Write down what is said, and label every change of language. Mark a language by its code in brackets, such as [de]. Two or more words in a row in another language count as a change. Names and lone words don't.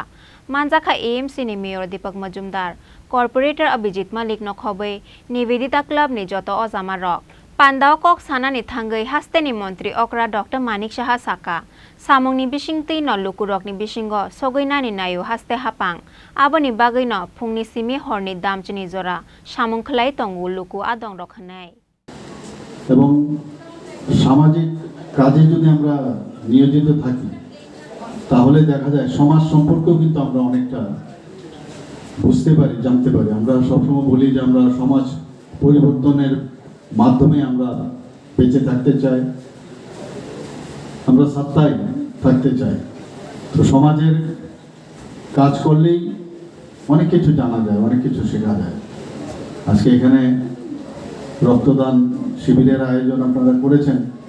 [trp] Manjaka AMC ni Mayor Deepak Majumdar, Corporator Abhijit Malik no khobai Nivedita Club ni joto ojama rok. Pandao kok sana ni thangai haste ni Mantri Okra Dr.Manik Saha saka. Samung ni bisingti no lukurok ni bisingo sogoina ni nayo haste hapang. Abo ni bagay no phungni simi horni damchini jora samung khlai tongu luku adong rokhanai. [bn] এবং সামাজিক কাজে যদি আমরা নিয়োজিত থাকি তাহলে দেখা যায় সমাজ সম্পর্কেও কিন্তু আমরা অনেকটা বুঝতে পারি জানতে পারি আমরা সবসময় বলি যে আমরা সমাজ পরিবর্তনের মাধ্যমে আমরা বেঁচে থাকতে চাই আমরা সত্তায় থাকতে চাই তো সমাজের কাজ করলেই অনেক কিছু জানা যায় অনেক কিছু শেখা যায় আজকে এখানে রক্তদান শিবিরের আয়োজন আপনারা করেছেন